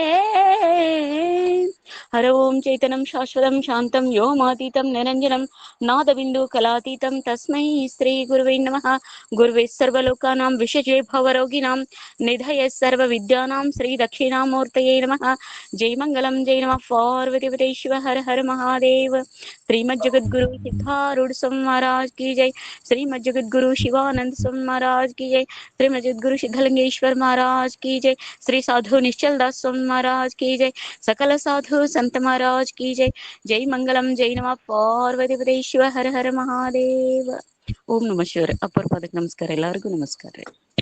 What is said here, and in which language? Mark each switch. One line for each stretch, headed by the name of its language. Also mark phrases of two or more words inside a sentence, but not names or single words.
Sanskrit: ಹರ ಓಂ ಚೈತನ್ಯಂ ಶಾಶ್ವತಂ ಶಾಂತಂ ವ್ಯೋಮಾತೀತಂ ನಿರಂಜನಂ ನಾದಬಿಂದು ಕಲಾತೀತಂ ತಸ್ಮೈ ಶ್ರೀ ಗುರುವೇ ನಮಃ. ಗುರುವೇ ಸರ್ವಲೋಕಾನಾಂ ವಿಷಜೇ ಭವರೋಗಿಣಾಂ ನಿಧಯ ಸರ್ವ ವಿದ್ಯಾನಾಂ ಶ್ರೀ ದಕ್ಷಿಣಾಮೂರ್ತಯೇ ನಮಃ. ಜೈ ಮಂಗಲಂ, ಜೈ ನಮಃ ಪಾರ್ವತಿಪತೆ ಶಿವ ಹರ ಹರ ಮಹಾದೇವ.
Hindi: ಶ್ರೀಮದ್ ಜಗದ್ಗುರು ಸಿದ್ಧಾರೂಢ ಸ್ವಾಮಿ महाराज की जय. श्रीमद जगद्गुरु शिवानंद स्वामी महाराज की जय. श्रीमद जगद्गुरु सिद्धलिंगेश्वर महाराज की जय. श्री साधु निश्चल दास स्वामी महाराज की जय. सकल साधु संत महाराज की जय.
Sanskrit: जय मंगलम, जय नमः पार्वतीपते शिव हर हर महादेव. ಓಂ ನಮಃ ಶಿವಾಯ.
Kannada: ಅಪ್ಪರ ಪಾದಕ್ಕೆ ನಮಸ್ಕಾರ. ಎಲ್ಲರಿಗೂ ನಮಸ್ಕಾರ.